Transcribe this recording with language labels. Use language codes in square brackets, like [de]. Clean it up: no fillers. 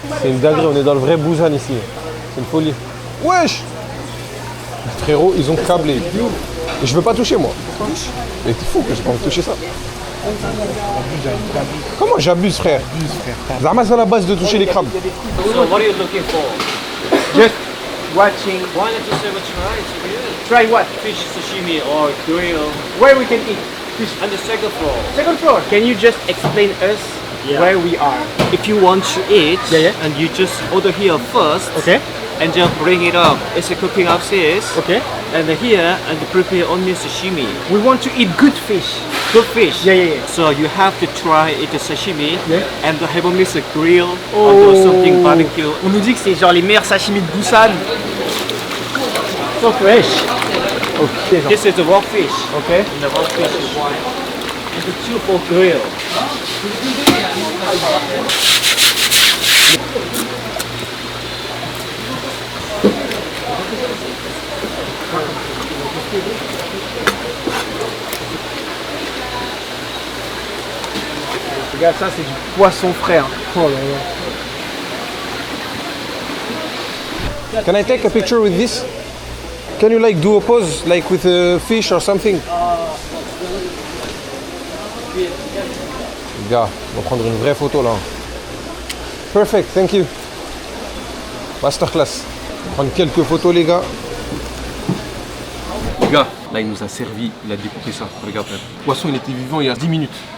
[fr] C'est une dinguerie, on est dans le vrai Busan ici. C'est une folie. Wesh! Frérot, ils ont câblé. Et je veux pas toucher moi. Mais t'es fou que j'ai pas envie de toucher ça. Comment j'abuse, frère? Zama, c'est à la base de toucher les crabes. [en] So what are you looking for? Just watching. Why don't you say what you try? Try what? Fish sashimi or grill. Where we can eat fish. On the second floor. Second floor. Can you just explain us where we are? If you want to eat, Yeah. and you just order here first, Okay. and just bring it up. It's a cooking upstairs. Okay. And here, and prepare only sashimi. We want to eat good fish. Good fish. Yeah. So you have to try it the sashimi, Yeah. and have a miss a grill or do something barbecue. [fr] On nous dit que c'est genre les meilleurs sashimi de Busan. [en] So fresh. Okay. This is the raw fish. Okay. And the raw fish is one. And the two for grill. [fr] Regarde ça, c'est du poisson frais. Hein. Oh là là. [en] Can I take a picture with this? Can you like do a pose like with a fish or something? [fr] Les gars, on va prendre une vraie photo là. [en] Perfect, thank you. [fr] Masterclass. On va prendre quelques photos les gars. Les gars, là il nous a servi, il a découpé ça. Regarde, le poisson il était vivant il y a 10 minutes.